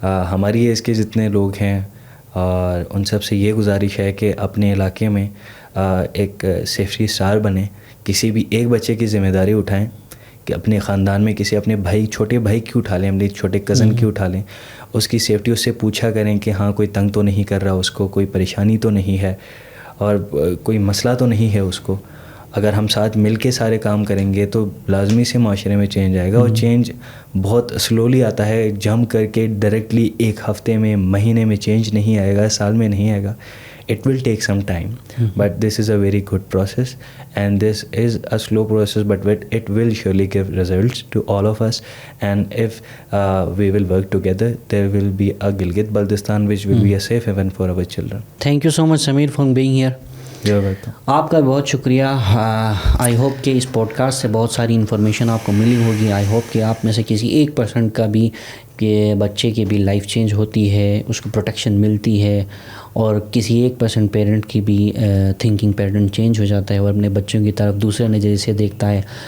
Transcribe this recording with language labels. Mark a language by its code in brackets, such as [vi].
[ur] ہماری ایج کے جتنے لوگ ہیں اور ان سب سے یہ گزارش ہے کہ اپنے علاقے میں ایک سیفٹی اسٹار بنیں, کسی بھی ایک بچے کی ذمہ داری اٹھائیں کہ اپنے خاندان میں کسی اپنے بھائی چھوٹے بھائی کی اٹھا لیں, اپنے چھوٹے کزن کی اٹھا لیں, اس کی سیفٹی اس سے پوچھا کریں کہ ہاں کوئی تنگ تو نہیں کر رہا اس کو, کوئی پریشانی تو نہیں ہے اور کوئی مسئلہ تو نہیں ہے اس کو. اگر ہم ساتھ مل کے سارے کام کریں گے تو لازمی سے معاشرے میں چینج آئے گا. اور چینج بہت سلولی آتا ہے, جم کر کے ڈائریکٹلی ایک ہفتے میں مہینے میں چینج نہیں آئے گا, سال میں نہیں آئے گا. [en] It will take some time, but this is a very good process and this is a slow process, but it will surely give results to all of us. And if we will work together, there will be a Gilgit-Baltistan which will be a safe haven for our children. Thank you so much Samir for being here. You're welcome. [ur] آپ کا بہت شکریہ. [en] I hope [ur] کہ اس pod cost سے بہت ساری information آپ کو ملی ہوگی. [en] I hope [ur] کہ آپ میں سے کسی 1% کا بھی کہ بچے کی بھی لائف چینج ہوتی ہے, اس کو پروٹیکشن ملتی ہے, اور کسی 1% پیرنٹ کی بھی تھنکنگ پیٹرن چینج ہو جاتا ہے اور اپنے بچوں کی طرف دوسرے نظریے سے دیکھتا ہے.